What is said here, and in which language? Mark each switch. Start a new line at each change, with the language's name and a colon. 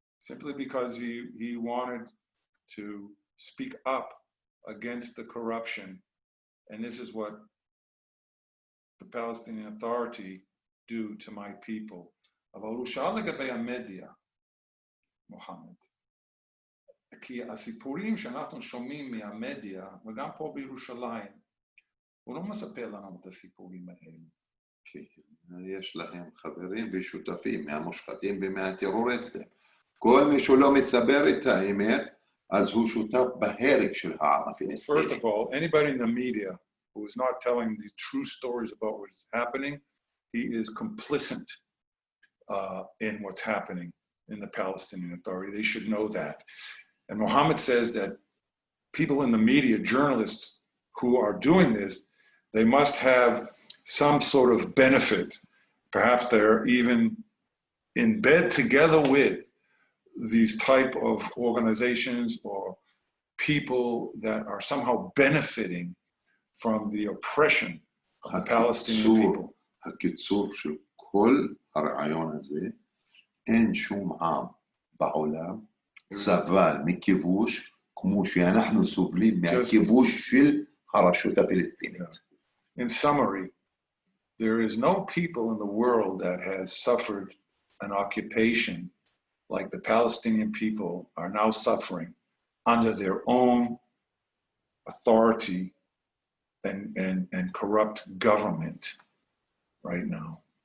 English: Simply because he wanted to speak up against the corruption. And this is what the Palestinian Authority do to my people.
Hebrew: אבל הוא שאל לגבי המדיה, מוחמד. כי הסיפורים שאנחנו שומעים מהמדיה, וגם פה בירושלים, הוא לא מספר לנו את הסיפורים האלה. יש להם חברים ושותפים מהמושחתים ומהטרוריסטים. כל מי שלא מסבר את האמת, אז הוא שותף בהרג של העם הפלסטיני.
English: First of all, anybody in the media who is not telling the true stories about what is happening, he is complicit in what's happening in the Palestinian Authority. They should know that. And Mohammed says that people in the media, journalists who are doing this, they must have some sort of benefit. Perhaps they're even in bed together with these type of organizations or people that are somehow benefiting from the oppression of the Palestinian people.
Hebrew: הקיצור של כל הרעיון הזה, אין שום עם בעולם סבל מכיבוש כמו שאנחנו סובלים מהכיבוש של הרשות הפלסטינית.
English: In summary, there is no people in the world that has suffered an occupation like the Palestinian people are now suffering under their own authority and corrupt government right now.